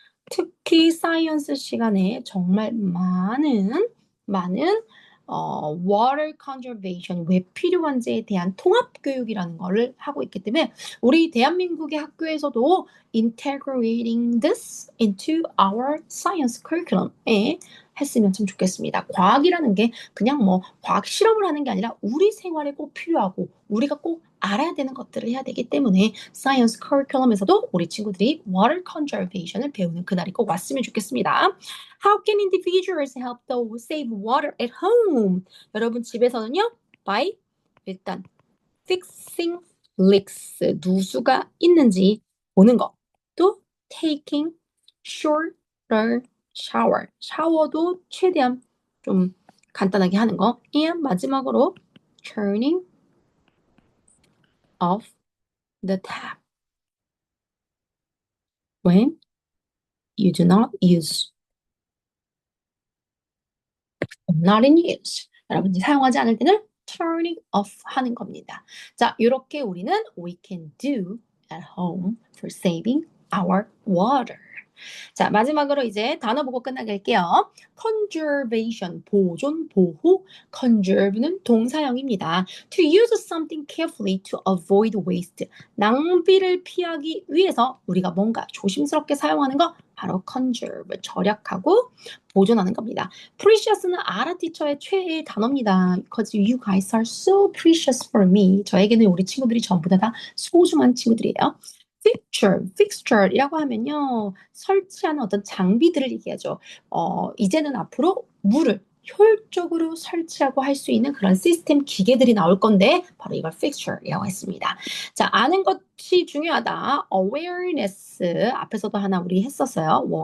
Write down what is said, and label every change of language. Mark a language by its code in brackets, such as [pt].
[ko] 특히 사이언스 시간에 정말 많은 water conservation, 왜 필요한지에 대한 통합 교육이라는 거를 하고 있기 때문에 우리 대한민국의 학교에서도 [en] integrating this into our science curriculum [ko] 에 했으면 참 좋겠습니다. 과학이라는 게 그냥 뭐 과학 실험을 하는 게 아니라 우리 생활에 꼭 필요하고 우리가 꼭 알아야 되는 것들을 해야 되기 때문에 사이언스 커리큘럼에서도 우리 친구들이 water conservation을 배우는 그날이 꼭 왔으면 좋겠습니다. [en] How can individuals help to save water at home? [ko] 여러분 집에서는요, by 일단 [en] fixing leaks, [ko] 누수가 있는지 보는 거. 또 [en] taking shorter shower, [ko] 샤워도 최대한 좀 간단하게 하는 거. [en] and [ko] 마지막으로 [en] turning off the tap when you do not use, not in use. [ko] 여러분이 사용하지 않을 때는 turning off 하는 겁니다. 자, 이렇게 우리는 [en] we can do at home for saving our water. [ko] 자, 마지막으로 이제 단어 보고 끝나게 할게요. conservation, 보존, 보호. conserve는 동사형입니다. [en] to use something carefully to avoid waste. [ko] 낭비를 피하기 위해서 우리가 뭔가 조심스럽게 사용하는 거 바로 conserve, 절약하고 보존하는 겁니다. precious는 아라 티처의 최애 단어입니다. [en] Because you guys are so precious for me. [ko] 저에게는 우리 친구들이 전부 다 소중한 친구들이에요. fixture이라고 하면요. 설치하는 어떤 장비들을 얘기하죠. 이제는 앞으로 물을 효율적으로 설치하고 할 수 있는 그런 시스템 기계들이 나올 건데 바로 이걸 fixture이라고 했습니다. 자, 아는 것이 중요하다. awareness 앞에서도 하나 우리 했었어요.